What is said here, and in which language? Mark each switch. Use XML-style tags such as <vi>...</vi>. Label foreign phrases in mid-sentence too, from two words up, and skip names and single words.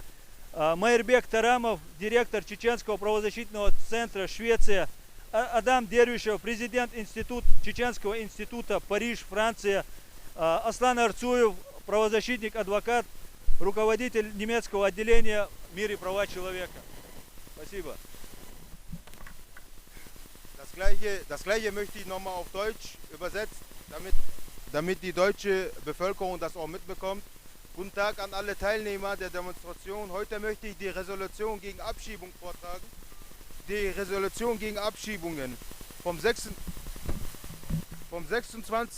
<ru>Майрбек Тарамов, директор Чеченского правозащитного центра Швеция. Адам Дервишев, президент Чеченского института Париж, Франция. Аслан Арцуев, правозащитник, адвокат, руководитель немецкого отделения «Мир и права человека». Спасибо.</ru> <de>Das gleiche möchte ich nochmal auf Deutsch übersetzen, damit die deutsche Bevölkerung das auch mitbekommt. Guten Tag an alle Teilnehmer der Demonstration. Heute möchte ich die Resolution gegen Abschiebung vortragen. Die Resolution gegen Abschiebungen vom 26.</de>